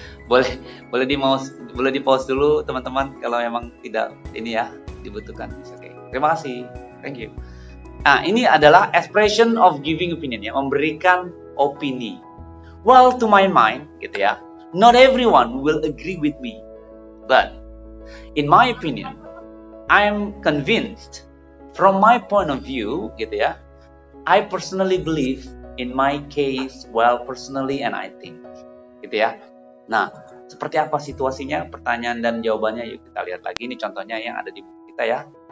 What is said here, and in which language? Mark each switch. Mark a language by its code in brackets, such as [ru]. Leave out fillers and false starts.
[id] Boleh di pause dulu teman-teman kalau memang tidak ini ya dibutuhkan. Oke. Terima kasih. [en] Thank you. [id] Nah, ini adalah [en] expression of giving opinion [id] ya, memberikan opini. [en] Well, to my mind, [id] gitu ya. [en] Not everyone will agree with me, but in my opinion, I'm convinced from my point of view, [id] gitu ya. [en] I personally believe in my case, well, personally, and I think, [id] gitu ya. Nah, seperti apa situasinya? Pertanyaan dan jawabannya, yuk kita lihat lagi. Ini contohnya yang ada di buku kita ya.